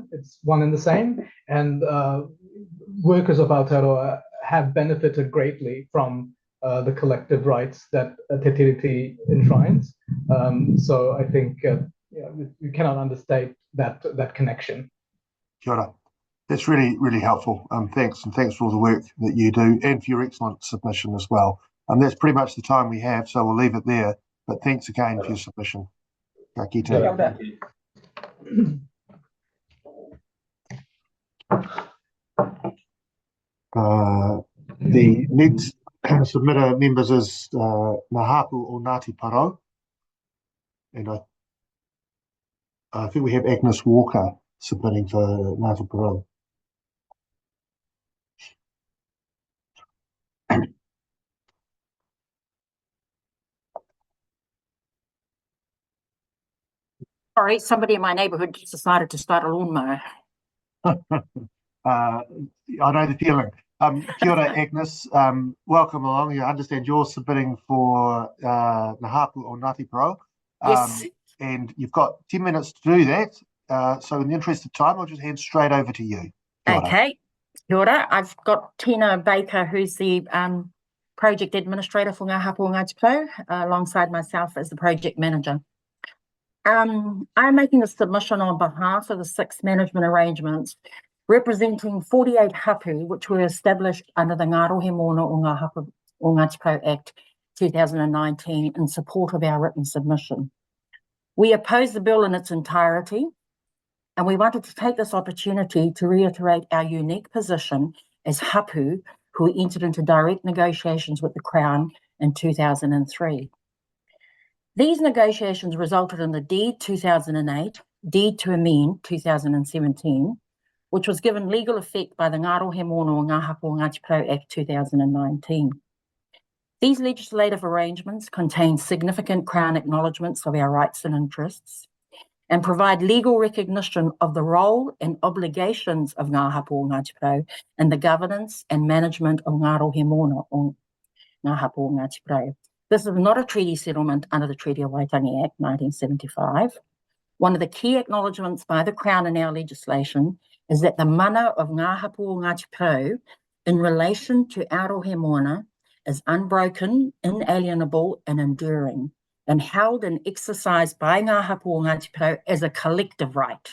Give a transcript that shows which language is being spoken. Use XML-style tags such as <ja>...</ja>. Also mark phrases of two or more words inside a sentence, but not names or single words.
<en>It's one and the same. And workers of Aotearoa have benefited greatly from the collective rights that Te Tiriti enshrines. So I think you cannot understate that connection.</en> <mi>Kia ora.</mi> <en>That's really, really helpful. Thanks, and thanks for all the work that you do and for your excellent submission as well. That's pretty much the time we have, so we'll leave it there. But thanks again for your submission.</en> <mi>Ka kite.</mi> <en>The next submitter members is Hapu or Ngati Porou. And I think we have Agnes Walker submitting for Ngati Porou. Sorry, somebody in my neighbourhood just decided to start a lawnmower. I know the feeling.</en> <mi>Kia ora, Agnes.</mi> <en>Welcome along. I understand you're submitting for Hapu or Ngati Porou. Yes. And you've got 10 minutes to do that. So in the interest of time, I'll just hand straight over to you.</en> <mi>Kia ora. Okay. Kia ora.</mi> <en>I've got Tina Baker, who's the project administrator for Ngā Hapu o Ngāti Porou, alongside myself as the project manager. I'm making a submission on behalf of the 6 management arrangements representing 48 hapu, which were established under the Ngā Rohe Moana o Ngā Hapu o Ngāti Porou Act 2019 in support of our written submission. We oppose the bill in its entirety, and we wanted to take this opportunity to reiterate our unique position as hapu who entered into direct negotiations with the Crown in 2003. These negotiations resulted in the Deed 2008, Deed to Amend 2017, which was given legal effect by the Ngā Rohe Moana o Ngā Hapu o Ngāti Porou Act 2019. These legislative arrangements contain significant Crown acknowledgements of our rights and interests and provide legal recognition of the role and obligations of Ngā Hapu o Ngāti Porou in the governance and management of Ngā Rohe Moana o Ngā Hapu o Ngāti Porou. This is not a treaty settlement under the Treaty of Waitangi Act 1975. One of the key acknowledgements by the Crown in our legislation is that the mana of Ngā Hapu o Ngāti Porou in relation to Aotearoa Moana is unbroken, inalienable and enduring, and held and exercised by Ngā Hapu o Ngāti Porou as a collective right.</en>